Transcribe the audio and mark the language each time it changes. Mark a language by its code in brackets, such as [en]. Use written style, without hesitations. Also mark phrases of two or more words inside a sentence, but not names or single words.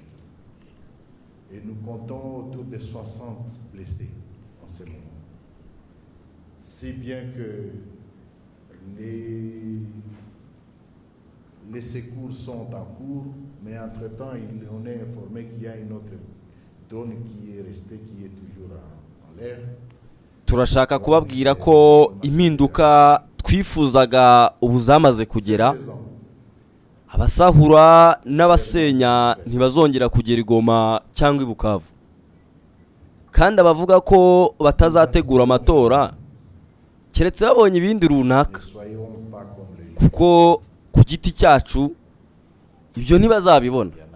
[fr] Et nous comptons autour de 60 blessés en ce moment. Si bien que les secours sont en cours, mais entre-temps, on est informé qu'il y a une autre drone qui est restée, qui est toujours en l'air. [rw] Turashaka kubabwira ko impinduka twifuzaga ubu zamaze kugera. Abasahura n'abasenya ntibazongera kugera i Goma cyangwa i Bukavu. Kandi abavuga ko batazategura amatora keretse babonye ibindi runaka, kuko ku giti cyacu ibyo ntibazabibona.